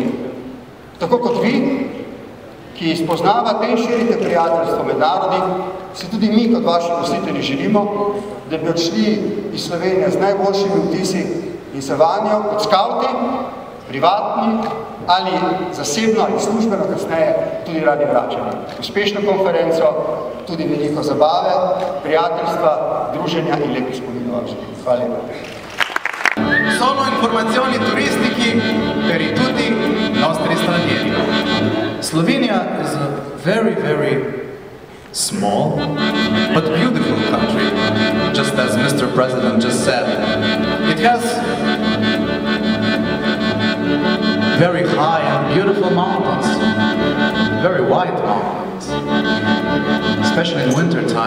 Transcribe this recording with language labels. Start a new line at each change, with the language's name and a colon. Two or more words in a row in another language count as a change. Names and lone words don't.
Slovenian: Tako kot vi, ki spoznavate in širite prijateljstvo med narodi, si tudi mi kot vaši gostitelji želimo, da bi odšli iz Slovenije z najboljšimi vtisi in se vanjo kot skavti privatni ali zasebno ali službeno kasneje tudi radi vračali. Uspešno konferenco, tudi veliko zabave, prijateljstva, druženja in lepih spominov. Hvala lepa.
Italian: Sono informazioni turistiche per tutti i nostri stranieri.
English: Slovenia is a very, very small but beautiful country, just as Mr. President just said. It has very high and beautiful mountains, very white mountains, especially in winter time.